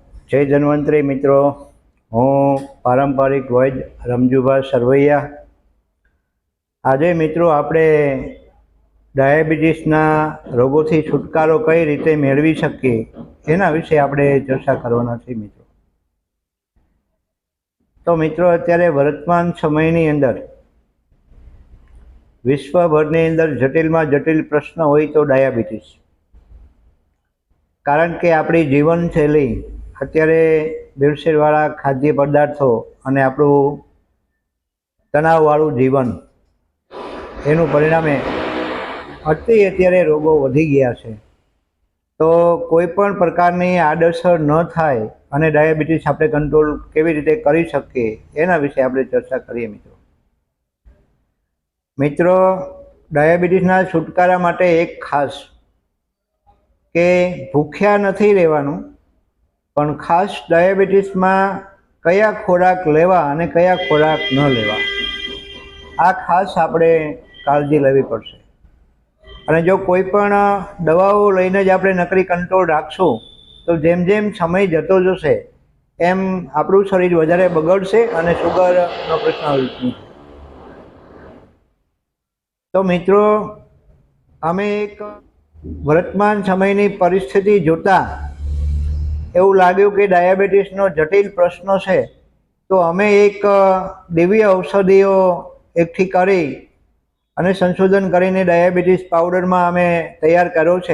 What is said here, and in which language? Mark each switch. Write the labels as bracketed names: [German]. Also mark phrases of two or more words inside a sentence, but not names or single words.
[Gujarati] જય ધન્વંતરી મિત્રો, હું પારંપરિક વૈદ્ય રમજુભાઈ સરવૈયા। આજ મિત્રો આપણે ડાયાબિટીસના રોગોથી છુટકારો કઈ રીતે મેળવી શકીએ એના વિષે આપણે ચર્ચા કરવાના છીએ મિત્રો। તો મિત્રો અત્યારે વર્તમાન સમયની અંદર વિશ્વભરની અંદર જટિલમાં જટિલ પ્રશ્ન હોય તો ડાયાબિટીસ। કારણ કે આપણી જીવનશૈલી અત્યારે ભેળસેળવાળા ખાદ્ય પદાર્થો અને આપણું તણાવવાળું જીવન એનું પરિણામે અત્યારે રોગો વધી ગયા છે। તો કોઈપણ પ્રકારની આડઅસર ન થાય અને ડાયાબિટીસ આપણે કંટ્રોલ કેવી રીતે કરી શકીએ એના વિષે આપણે ચર્ચા કરીએ મિત્રો। મિત્રો ડાયાબિટીસના છુટકારા માટે એક ખાસ કે ભૂખ્યા નહીં રહેવાનું, પણ ખાસ ડાયાબિટીસ મેં કયા ખોરાક લેવા અને કયા ખોરાક ન લેવા આ ખાસ આપણે કાળજી લેવી પડશે। અને જો કોઈપણ દવાઓ લઈને જ આપણે નકરી કંટ્રોલ રાખશું તો જેમ જેમ સમય જતો જશે એમ આપણું શરીર વધારે બગડશે અને શુગરનો પ્રશ્ન ઉઠશે। તો મિત્રો અમે એક વર્તમાન સમયની પરિસ્થિતિ જોતા એવં લાગ્યું કિ ડાયાબિટીસનો જટિલ પ્રશ્ન હૈ, તો અમે એક દિવ્ય ઔષધિઓ એકઠી કરી અને સંશોધન કરીને ડાયાબિટીસ પાઉડર મેં અમે તૈયાર કર્યો છે।